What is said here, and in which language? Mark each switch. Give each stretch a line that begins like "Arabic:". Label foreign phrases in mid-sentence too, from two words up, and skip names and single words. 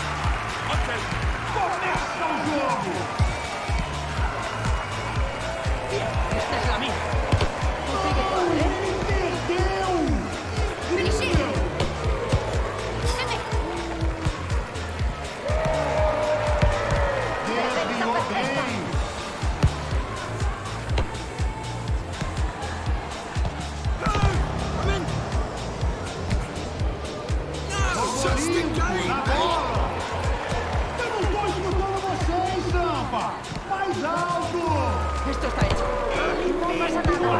Portuguese: Começa o jogo.
Spanish: Esta es la mía.
Portuguese: Ele perdeu. Incrível. Desviou bem. Na bola. Eu não tô escutando vocês, Sampa. Mais alto.
Spanish: Esto está hecho. No pasa nada.